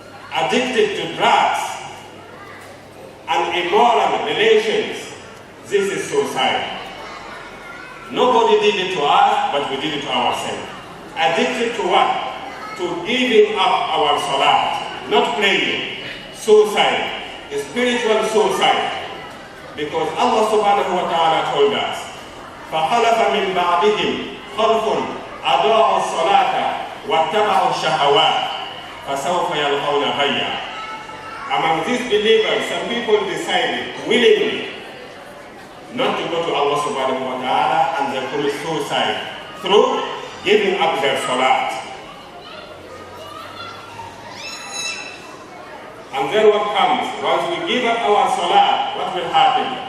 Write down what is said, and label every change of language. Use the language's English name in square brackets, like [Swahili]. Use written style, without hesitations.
[English] Addicted to drugs and immoral relations, this is suicide. Nobody did it to us, but we did it to ourselves. Addicted to what? To giving up our salat, not praying. Suicide, spiritual suicide. Because Allah subhanahu wa ta'ala told us, [Arabic] فَخَلَفَ مِنْ بَعْدِهِمْ خَلْفٌ أَضَاعُوا الصَّلَاةَ وَاتَّبَعُوا الشَّهَوَاتِ فَسَوْفَ يَلْقَوْنَ غَيًّا. [English] Among these believers, some people decided willingly not to go to Allah subhanahu wa ta'ala, and they commit suicide through giving up their salat. And then what comes? Once we give up our salah, what will happen?